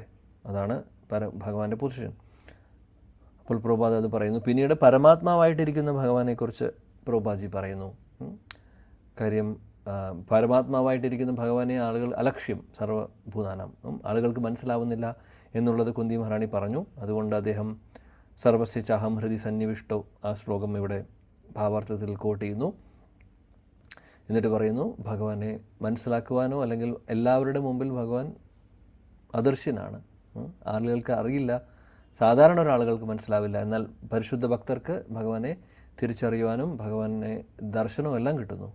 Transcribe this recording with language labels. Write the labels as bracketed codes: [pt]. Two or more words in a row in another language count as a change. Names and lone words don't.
[ml] അതാണ് ഭഗവാന്റെ പൊസിഷൻ. അപ്പോൾ പ്രഭുപാദ് അത് പറയുന്നു. പിന്നീട് പരമാത്മാവായിട്ടിരിക്കുന്ന ഭഗവാനെക്കുറിച്ച് പ്രഭുപാദ്ജി പറയുന്നു. കാര്യം പരമാത്മാവായിട്ടിരിക്കുന്ന ഭഗവാനെ ആളുകൾ [sa] അലക്ഷ്യം സർവഭൂതാനാം, [ml] ആളുകൾക്ക് മനസ്സിലാവുന്നില്ല എന്നുള്ളത് കുന്തി മഹാറാണി പറഞ്ഞു. അതുകൊണ്ട് അദ്ദേഹം [sa] സർവസ്യ ചാഹം ഹൃദി സന്നിവിഷ്ടോ [ml] ആ ശ്ലോകം ഇവിടെ ഭാവാർത്ഥത്തിൽ കോട്ട് ചെയ്യുന്നു. എന്നിട്ട് പറയുന്നു ഭഗവാനെ മനസ്സിലാക്കുവാനോ അല്ലെങ്കിൽ എല്ലാവരുടെ മുമ്പിൽ ഭഗവാൻ അദൃശ്യനാണ്. ആളുകൾക്ക് അറിയില്ല, സാധാരണ ഒരാളുകൾക്ക് മനസ്സിലാവില്ല. എന്നാൽ പരിശുദ്ധ ഭക്തർക്ക് ഭഗവാനെ തിരിച്ചറിയുവാനും ഭഗവാനെ ദർശനവും എല്ലാം കിട്ടുന്നു.